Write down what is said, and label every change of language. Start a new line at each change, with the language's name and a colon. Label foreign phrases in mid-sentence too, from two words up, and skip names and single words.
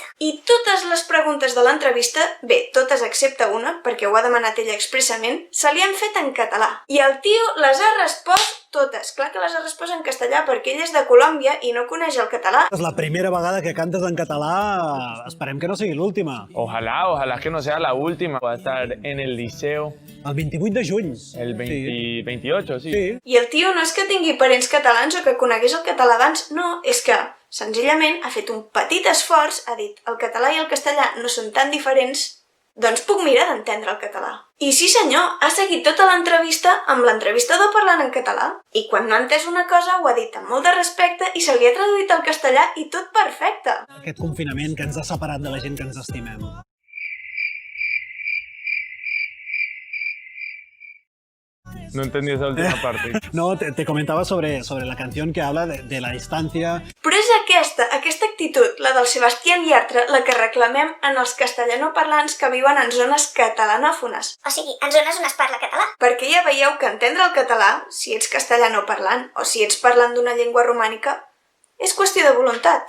Catalan: I totes les preguntes de l'entrevista, bé, totes excepte una, perquè ho ha demanat ella expressament, se li han fet en català. I el tio les ha respost totes. Clar que les ha respost en castellà perquè ell és de Colòmbia i no coneix el català. És la primera vegada que cantes en català, esperem que no sigui l'última.
Spanish: Ojalá que no sea la última. Voy a estar en el liceo
Catalan: El 28 de juny. el 28, sí. Sí. I el tio no és que tingui parents catalans o que conegués el català abans, no, és que senzillament ha fet un petit esforç, ha dit el català i el castellà no són tan diferents, doncs puc mirar d'entendre el català. I sí senyor, ha seguit tota l'entrevista amb l'entrevistador parlant en català. I quan no ha entès una cosa ho ha dit amb molt de respecte i se li ha traduït al castellà i tot perfecte. Aquest confinament que ens ha separat de la gent que ens estimem.
Spanish: No entendí esa última parte. No, te comentaba sobre la canción que habla de la distancia.
Catalan: Però és aquesta actitud, la del Sebastián Yatra, la que reclamem en els castellanoparlants que viuen en zones catalanòfones. O sigui, en zones on es parla català. Perquè ja veieu que entendre el català, si ets castellanoparlant o si ets parlant d'una llengua romànica, és qüestió de voluntat.